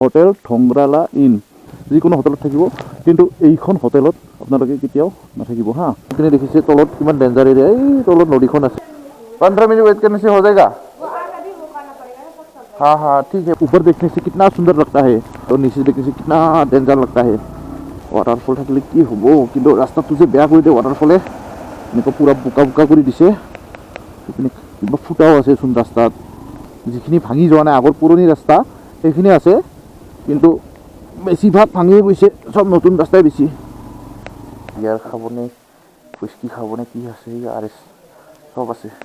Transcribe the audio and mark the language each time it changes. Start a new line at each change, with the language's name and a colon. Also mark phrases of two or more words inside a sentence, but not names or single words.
Assamese: হোটেল ঠংৰালা ইন যিকোনো হোটেলত থাকিব, কিন্তু এইখন হোটেলত আপোনালোকে কেতিয়াও নাথাকিব হা। আপুনি দেখিছে তলত কিমান
English: danger area,
Assamese: এই তলত নদীখন আছে।
Hindi: 15 मिनट वेट करने से हो जाएगा। हाँ हाँ ठीक है। ऊपर देखने से कितना सुंदर लगता है और नीचे देखने से कितना डेंजर लगता है।
Assamese: वाटरफल থাকিলে কি হ'ব, কিন্তু ৰাস্তাটো যে বেয়া কৰি দিয়ে ৱাটাৰফলে, এনেকুৱা পুৰা বোকা বোকা কৰি দিছে। এইপিনে কিবা ফুটাও আছে চোন ৰাস্তাত, যিখিনি ভাঙি যোৱা নাই আগৰ পুৰণি ৰাস্তা সেইখিনি আছে, কিন্তু বেছিভাগ ভাঙিয়ে গৈছে, চব নতুন ৰাস্তাই বেছি। ইয়াৰ খাবনে হুইস্কি খাবনে কি আছে, আৰ এছ সব আছে।